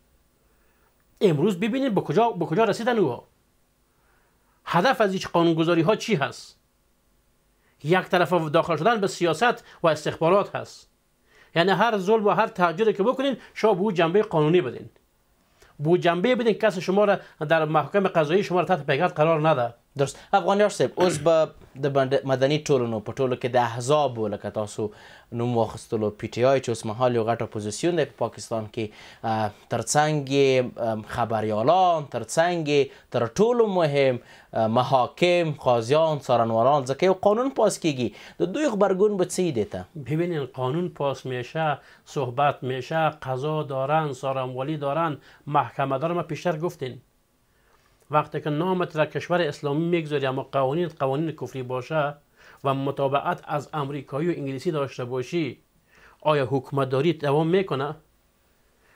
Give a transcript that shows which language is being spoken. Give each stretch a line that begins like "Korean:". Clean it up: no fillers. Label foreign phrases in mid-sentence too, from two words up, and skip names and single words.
Persian: امروز ببینید به کجا رسیدن اوها. هدف از این قانونگذاری ها چی هست؟ یک طرف داخل شدن به سیاست و استخبارات هست. یعنی هر ظلم و هر تهجری که بکنین شما به او جنبه قانونی بدین، به جنبه بدین کسی شما را در محکمه قضایی شما را تحت پیگرد قرار نده. درست.
Pashto: افغانیار صاحب اوس به د مدني ټولنو په ټولو کې د احزابو لکه تاسو نوم واخیستلو پی ټی آی چې اوس مهال یو غټ اپوزیسیون دی په پاکستان کې، ترڅنګ خبریالان، ترڅنګ تر ټولو مهم محاکم، قاضیان، څارنوالان، ځکه یو قانون پاس کیږي، د دوی غبرګون به څه دیته؟
Persian: ببینین قانون پاس میشه، صحبت میشه، قضا دارن، څارنوالی دارن، محکمه دارن. ما پیشتر گفتین وقتی که نامت را کشور اسلامی میگذاری اما قوانین کفری باشه و متابعت از امریکایی و انگلیسی داشته باشی، آیا حکومتداری دوام میکنه؟